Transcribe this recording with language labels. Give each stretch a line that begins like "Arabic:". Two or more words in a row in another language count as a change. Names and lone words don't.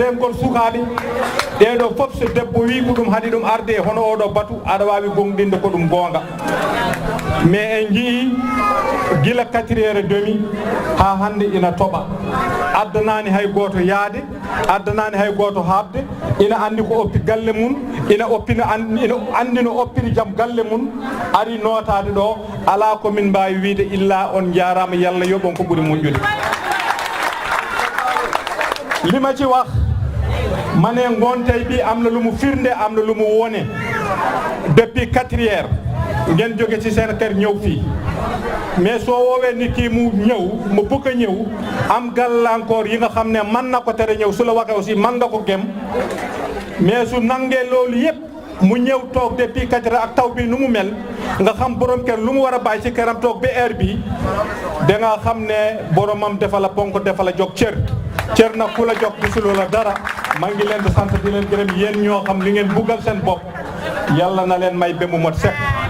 Fula: remgol sukaaɓe ɗeɗo fof so debbo wi ko ɗum haɗi ɗum arde e hono oɗo batu aɗa waawi gonɗinde ko ɗum goonga mais en jii gila 4h30 haa hannde ina toɓa addanaani hay gooto yaade addanaani hay gooto haɓde ina anndi ko oppi galle mum ina anndi no oppiri jam galle mum ari nootaade ɗo alaa ko min mbaawi wiide illa on jaaraama Yalla yoɓon ko ɓuri moƴƴude
Wolof: li ma ci wax ma ne ngontey bi am na lu mu firnde am na lu mu wone depuis 4h ngeen jóge ci seen kër ñëw fii mais soo woowee nit ki mu ñëw mu bëgg a ñëw am gàllankoor yi nga xam ne mën na ko tere ñëw su la waxee aussi mën nga ko gem mais su nangee loolu yëpp mu ñëw toog depuis 4h ak taw bi nu mu mel nga xam borom kër lu mu war a bàyyi ci këram toog ba heure bi da nga xam ne boromam defa la ponk defa la jox cër na ku la jox gisuloo la dara maa ngi leen di sant di leen gërëm yéen ñoo xam li ngeen buggal seen bopp Yalla na leen may ba mu mot sekk